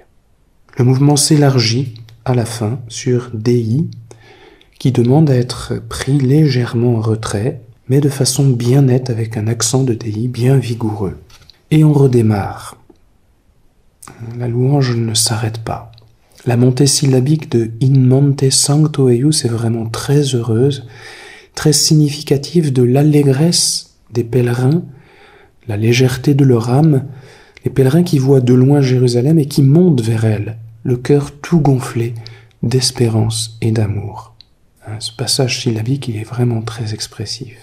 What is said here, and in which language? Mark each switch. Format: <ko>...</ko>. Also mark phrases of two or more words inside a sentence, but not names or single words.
<fr>Le mouvement s'élargit à la fin sur Dei, qui demande à être pris légèrement en retrait, mais de façon bien nette avec un accent de Dei bien vigoureux. Et on redémarre. La louange ne s'arrête pas. La montée syllabique de</fr> <la>In monte sancto eius</la> <fr>est vraiment très heureuse, très significative de l'allégresse des pèlerins, la légèreté de leur âme, les pèlerins qui voient de loin Jérusalem et qui montent vers elle, le cœur tout gonflé d'espérance et d'amour. Ce passage syllabique, il est vraiment très expressif.</fr>